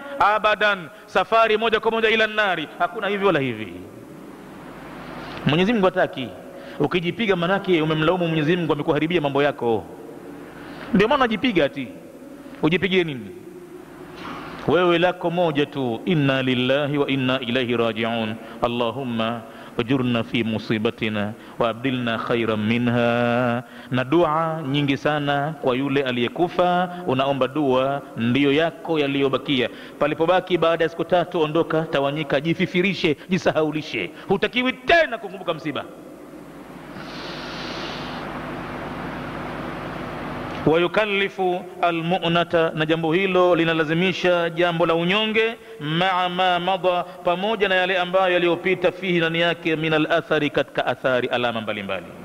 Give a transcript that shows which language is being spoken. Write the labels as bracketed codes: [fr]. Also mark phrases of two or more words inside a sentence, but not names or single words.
[sw] Abadan, safari moja kwa moja ila nari. Hakuna hivi wala hivi. Mwenyezi Mungu hataki. Ukijipiga manake umemlaumu Mwenyezi Mungu, amekuharibia mambo yako. Ndio maana unajipiga ati. Ujipigie nini? Wewe lako moja tu, [ar] إنا لله وإنا إليه راجعون. اللهم أجرنا في مصيبتنا وأبدلنا خيرا منها. [sw] Na dua nyingi sana kwa yule aliyekufa, unaomba dua ndiyo yako yaliyobakia. Palipobaki baada ya siku 3, ondoka, tawanyika, jififirishe, jisahaulishe. Hutakiwi tena kukumbuka msiba. [ar] ويكلف المؤنة, [sw] na jambo hilo linalazimisha jambo la unyonge, [ar] مع ما مضى, [sw] pamoja na yale ambayo yaliyopita, fihi, ndani yake, [ar] من الآثار, [sw] katika athari, alama mbalimbali.